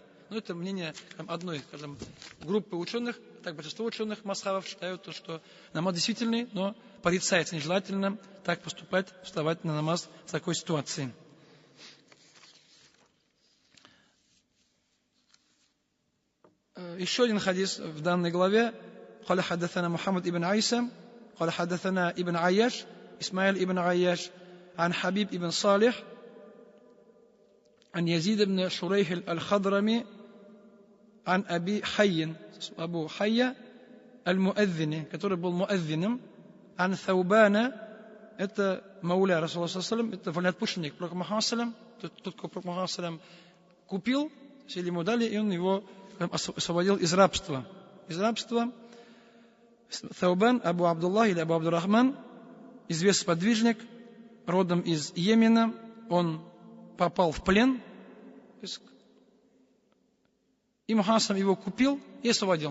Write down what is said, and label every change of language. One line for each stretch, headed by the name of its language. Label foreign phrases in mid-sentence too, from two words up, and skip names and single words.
Russian: Но это мнение одной, группы ученых, так большинство ученых масхавов считают, что намаз действительный, но порицается нежелательно так поступать, вставать на намаз в такой ситуации. Еще один хадис в данной главе.
Arabic: قال حدثنا محمد ابن عيسى قال حدثنا ابن عياش إسماعيل ابن عياش عن حبيب ابن صالح عن يزيد بن شريح الخضرمي عن أبي حي أبو حي المؤذن
Russian: который был муаззином
Arabic: عن ثوبان это مولى رسول الله صلى الله عليه وسلم,
Russian: это вольноотпущенник Пророка Мухаммада
Arabic: صلى الله عليه وسلم,
Russian: тот, кого Пророк Мухаммад
Arabic: صلى الله عليه وسلم
Russian: купил, или ему дали, и он его освободил из рабства. Таубан Абу Абдуллах или Абу Абдурахман, известный подвижник, родом из Йемена, он попал в плен, и Мухаммад его купил и освободил.